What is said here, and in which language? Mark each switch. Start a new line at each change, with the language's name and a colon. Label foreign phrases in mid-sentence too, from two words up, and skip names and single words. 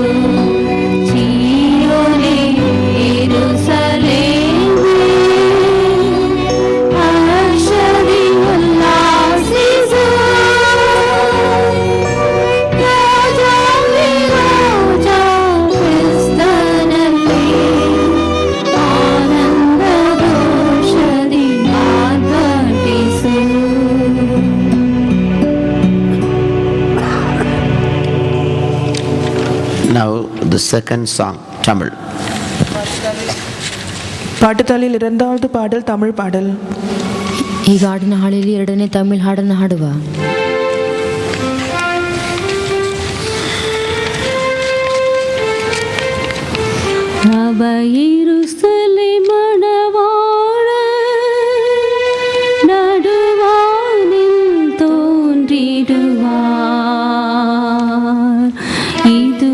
Kannada: ಜೀಯೋನೇ ಯೆರೂಸಲೇಮೇ, ಹರ್ಷದಿ ಉಲ್ಲಾಸಿಸು. ರಾಜಾಧಿರಾಜ ಕ್ರಿಸ್ತನಲ್ಲಿ ಆನಂದ ಘೋಷದಿ ಆರ್ಭಟಿಸು.
English: Now the second song, Tamil.
Tamil: பாட்டுத்தாளில் இரண்டாவது பாடல் தமிழ் பாடல்.
Kannada: ಈ ಹಾಡಿನ ಹಾಳೆಯಲ್ಲಿ ಎರಡನೇ ತಮಿಳ್ ಹಾಡನ್ನು ಹಾಡುವ.
Tamil: அவ ಯೆರೂಸಲೇಮ್ மணவாள நடுவானில் தோன்றிடுவார்.